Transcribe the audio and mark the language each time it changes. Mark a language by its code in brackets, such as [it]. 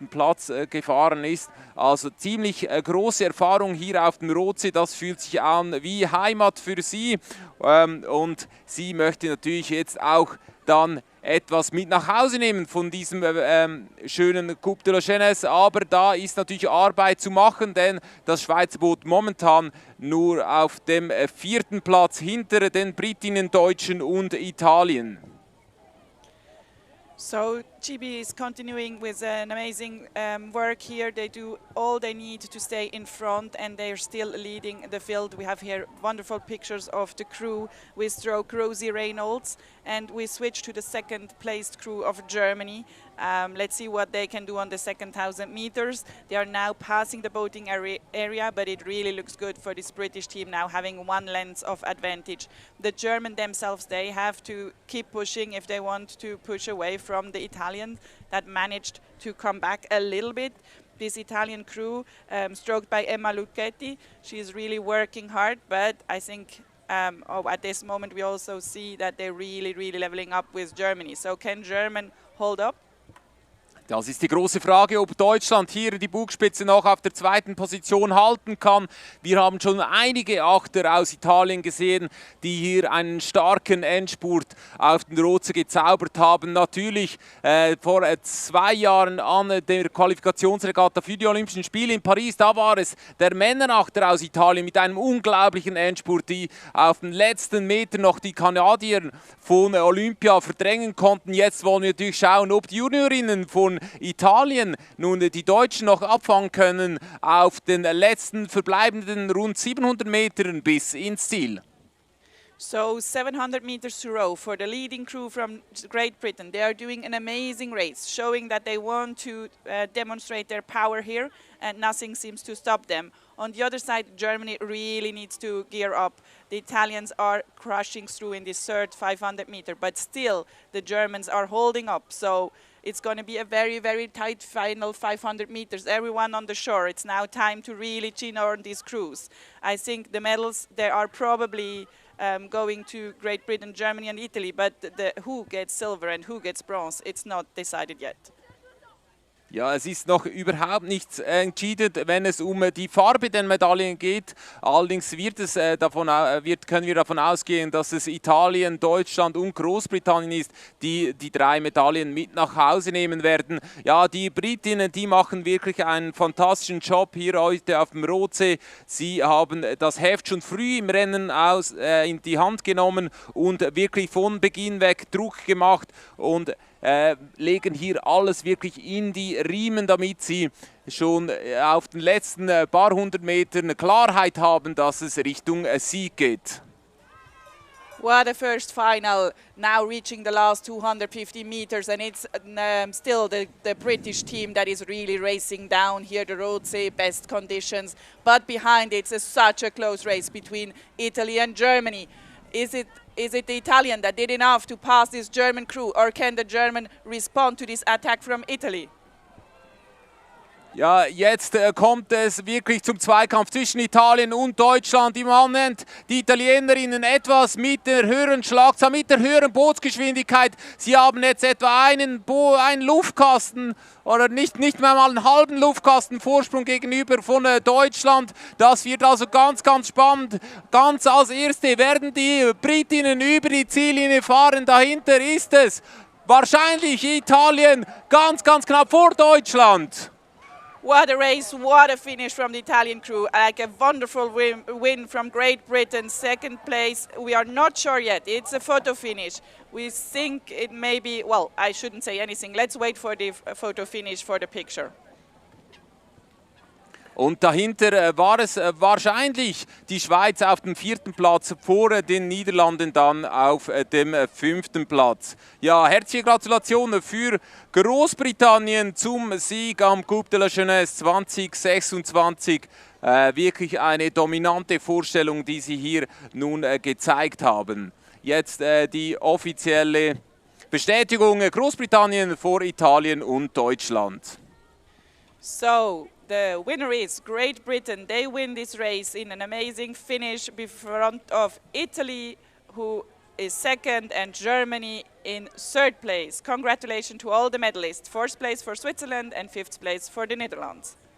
[de] Platz gefahren ist. Also ziemlich große Erfahrung hier auf dem Rotsee, das fühlt sich an wie Heimat für sie, und sie möchte natürlich jetzt auch dann etwas mit nach Hause nehmen von diesem schönen Coupe de la Jeunesse. Aber da ist natürlich Arbeit zu machen, denn das Schweizer Boot momentan nur auf dem 4. Platz hinter den Britinnen, Deutschen und Italien. [en] So GB is continuing with an amazing work here. They do all they need to stay in front, and they're still leading the field. We have here wonderful pictures of the crew with stroke Rosie Reynolds, and we switch to the second placed crew of Germany. Let's see what they can do on the second 1,000 meters. They are now passing the boating area, but it really looks good for this British team now having 1 length of advantage. The German themselves, they have to keep pushing if they want to push away from the Italian that managed to come back a little bit. This Italian crew, stroked by Emma Lucchetti, she's really working hard, but I think at this moment we also see that they're really, really leveling up with Germany. So can German hold up? [de] Das ist die große Frage, ob Deutschland hier die Bugspitze noch auf der 2. Position halten kann. Wir haben schon einige Achter aus Italien gesehen, die hier einen starken Endspurt auf den Rotsee gezaubert haben. Natürlich vor 2 Jahren an der Qualifikationsregatta für die Olympischen Spiele in Paris, da war es der Männerachter aus Italien mit einem unglaublichen Endspurt, die auf den letzten Metern noch die Kanadier von Olympia verdrängen konnten. Jetzt wollen wir natürlich schauen, ob die Juniorinnen von Italien nun die Deutschen noch abfangen können auf den letzten verbleibenden rund 700 Metern bis ins Ziel. [en] So 700 meters to row for the leading crew from Great Britain. They are doing an amazing race, showing that they want to demonstrate their power here, and nothing seems to stop them. On the other side, Germany really needs to gear up. The Italians are crushing through in this third 500 meter, but still the Germans are holding up. So it's going to be a very, very tight final 500 meters. Everyone on the shore, it's now time to really chin on these crews. I think the medals, they are probably going to Great Britain, Germany and Italy, but who gets silver and who gets bronze, it's not decided yet. [de] Ja, es ist noch überhaupt nichts entschieden, wenn es um die Farbe der Medaillen geht. Allerdings können wir davon ausgehen, dass es Italien, Deutschland und Großbritannien ist, die die 3 Medaillen mit nach Hause nehmen werden. Ja, die Britinnen, die machen wirklich einen fantastischen Job hier heute auf dem Rotsee. Sie haben das Heft schon früh im Rennen in die Hand genommen und wirklich von Beginn weg Druck gemacht und legen hier alles wirklich in die Riemen, damit sie schon auf den letzten paar hundert Metern Klarheit haben, dass es Richtung Sieg geht. [en] What a first final, now reaching the last 250 meters, and it's still the British team that is really racing down here the Roadsee, best conditions, but behind it's such a close race between Italy and Germany. Is it the Italian that did enough to pass this German crew, or can the German respond to this attack from Italy? [de] Ja, jetzt kommt es wirklich zum Zweikampf zwischen Italien und Deutschland. Im Moment die Italienerinnen etwas mit der höheren Schlagzahl, mit der höheren Bootsgeschwindigkeit. Sie haben jetzt etwa einen Luftkasten oder nicht mehr mal einen halben Luftkasten Vorsprung gegenüber von Deutschland. Das wird also ganz, ganz spannend. Ganz als Erste werden die Britinnen über die Ziellinie fahren. Dahinter ist es wahrscheinlich Italien ganz, ganz knapp vor Deutschland. [en] What a race, what a finish from the Italian crew. Like a wonderful win from Great Britain, second place. We are not sure yet. It's a photo finish. We think it may be, well, I shouldn't say anything. Let's wait for the photo finish for the picture. [de] Und dahinter war es wahrscheinlich die Schweiz auf dem 4. Platz, vor den Niederlanden dann auf dem 5. Platz. Ja, herzliche Gratulation für Großbritannien zum Sieg am Coupe de la Jeunesse 2026. Wirklich eine dominante Vorstellung, die sie hier nun gezeigt haben. Jetzt die offizielle Bestätigung: Großbritannien vor Italien und Deutschland. [en] So, the winner is Great Britain. They win this race in an amazing finish in front of Italy, who is second, and Germany in third place. Congratulations to all the medalists. Fourth place for Switzerland and fifth place for the Netherlands.